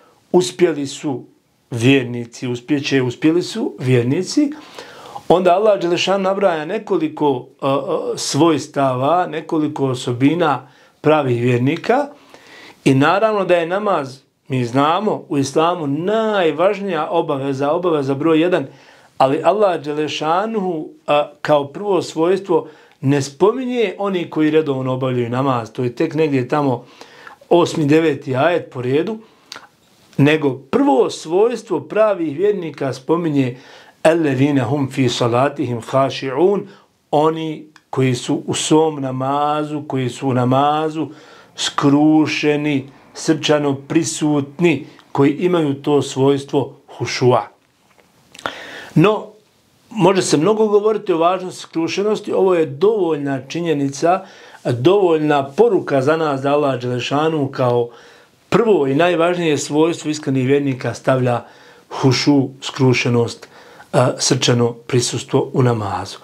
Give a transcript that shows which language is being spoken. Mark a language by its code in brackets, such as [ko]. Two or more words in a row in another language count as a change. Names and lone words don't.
[bs] uspjeli su vjernici, uspjeli su vjernici, onda Allah dželešanu nabraja nekoliko svojstava, nekoliko osobina pravih vjernika i naravno da je namaz, mi znamo, u islamu najvažnija obaveza broj 1, ali Allah dželešanu kao prvo svojstvo ne spominje oni koji redovno obavljaju namaz, to je tek negdje tamo 8. 9. ajet po redu, nego prvo svojstvo pravih vjernika spominje [ar] الَّذِينَ هُمْ فِي صَلَاتِهِمْ خَاشِعُونَ, [bs] oni koji su u svom namazu, koji su u namazu skrušeni, srčano prisutni, koji imaju to svojstvo hušua. No, može se mnogo govoriti o važnosti skrušenosti, ovo je dovoljna činjenica, dovoljna poruka za nas da Allah dželešanu kao prvo i najvažnije svojstvo iskrenih vjernika stavlja hušu, skrušenost, srčano prisustvo u namazu.